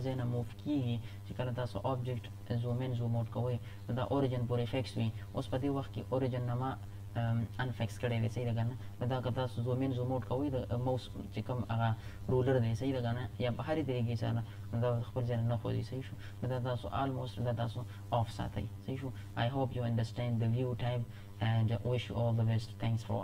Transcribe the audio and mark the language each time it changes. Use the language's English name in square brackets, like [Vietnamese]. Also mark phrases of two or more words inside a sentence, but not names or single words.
[Pashto] ځای نه موف کېږي چې کله تاسو آبجکټ [English] zoom in zoom out [Pashto] کوئ نو دا اوریجن پورې فکس وي اوس په دې وخت کې اوریجن نه ما انفکس کړی دی صحیح ده که نه نو دا که تاسو [English] zoom in zoom out [Pashto] کوئ د موس چې کوم هغه رولر دی صحیح ده که نه یا په هرې طریقې سره نو دا خپل ځای نه خوځي صحیح شو نو دا تاسو آلموسټ دا تاسو آف ساتئ صحیح شو [English] I hope you understand the view type and wish you all the best. Thanks for